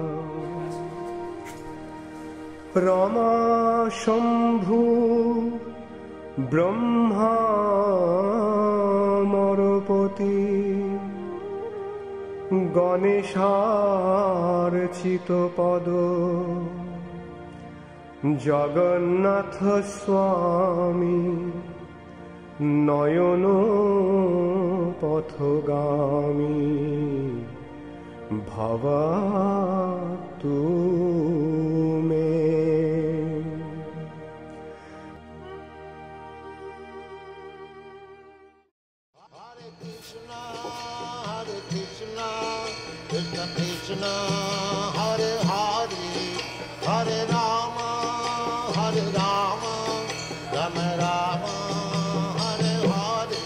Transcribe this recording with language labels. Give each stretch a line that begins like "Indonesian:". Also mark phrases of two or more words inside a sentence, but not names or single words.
Sanskrit: রমা শম্ভু ব্রহ্মা মরপতি গণেশার চিতপদ জগন্নাথ স্বামী নয়ন পথগামী ভবাতু মে। Hare Krishna, Krishna Krishna, Hare Hare, Hare Rama, Rama Rama, Hare Hare.